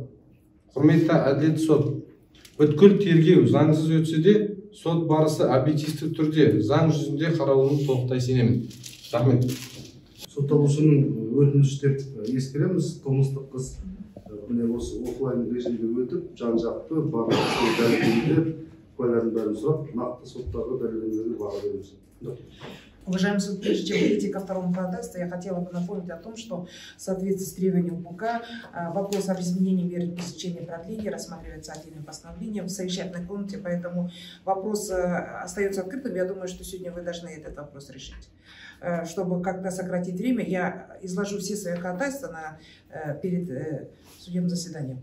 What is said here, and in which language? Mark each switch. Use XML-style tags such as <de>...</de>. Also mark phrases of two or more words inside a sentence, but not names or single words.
<kk>Құрметті әділет сот, бүткіл тергеу заңсыз өтсе де, сот барысы объективті түрде заң жүзінде қаралуын толықтай сенемін. Рахмет. Сотталушының өтініш деп ескереміз. Қылмыстық іс міне осы офлайн режимде өтіп, жан-жақты барлық дәлелдеп, куәлердің бәрін сұрап, нақты соттағы дәлелдемелерге баға береміз.</kk> <ru>Уважаемый суд, прежде чем перейти ко второму ходатайству, я хотела бы напомнить о том, что в соответствии с требованием УПК вопрос об изменении меры пресечения продления рассматривается отдельным постановлением в совещательной комнате, поэтому вопрос остается открытым. Я думаю, что сегодня вы должны этот вопрос решить. Чтобы как-то сократить время, я изложу все свои ходатайства перед судебным заседанием.</ru>